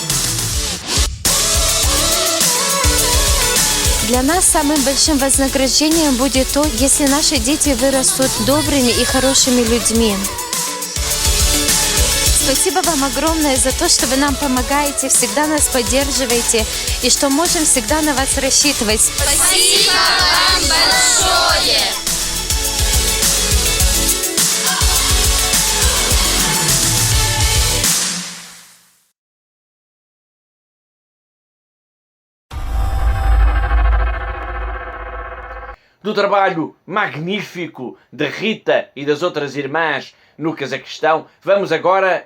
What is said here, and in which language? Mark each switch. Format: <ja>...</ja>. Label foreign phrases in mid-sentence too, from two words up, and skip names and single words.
<ru>Для нас самым большим вознаграждением будет то, если наши дети вырастут добрыми и хорошими людьми. Спасибо вам огромное за то, что вы нам помогаете, всегда нас поддерживаете и что можем всегда на вас рассчитывать. Спасибо вам большое!</ru> <pt>Do trabalho magnífico de Rita e das outras irmãs no Cazaquistão, vamos agora</pt>